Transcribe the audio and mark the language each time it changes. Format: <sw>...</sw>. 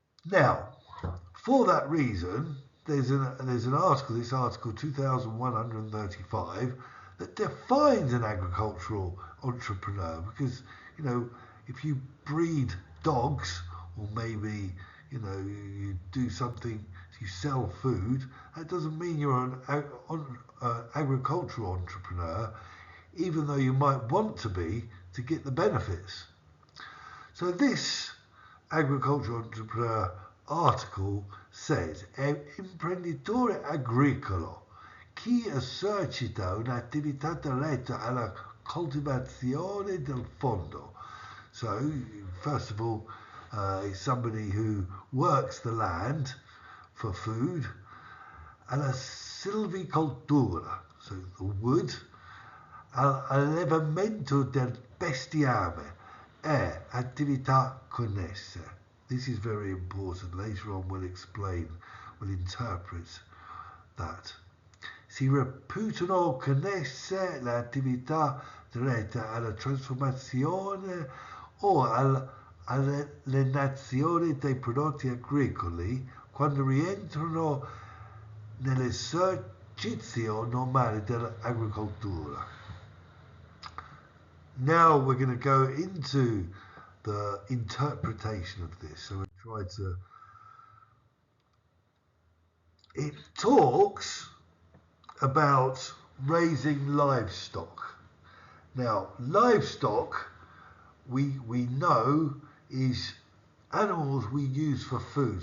<en>Now, for that reason, there's an article, this article 2135, that defines an agricultural entrepreneur, because if you breed dogs, or maybe you do something, you sell food, that doesn't mean you're an agricultural entrepreneur, even though you might want to be to get the benefits. So this agricultural entrepreneur article says:</en> <it>imprenditore agricolo chi esercita un'attività diretta alla coltivazione del fondo.</it> <en>So, first of all, it's somebody who works the land for food,</en> <it>alla silvicoltura,</it> <en>so the wood,</en> <it>all'allevamento del bestiame e attività connesse.</it> <en>This is very important. Later on we'll explain, we'll interpret that.</en> <it>Si reputano connesse le attività dirette alla trasformazione o all'alienazione dei prodotti agricoli quando rientrano nell'esercizio normale dell'agricoltura.</it> <en>Now we're going to go into the interpretation of this. So we try to. It talks about raising livestock. Now, livestock, we know, is animals we use for food.</en>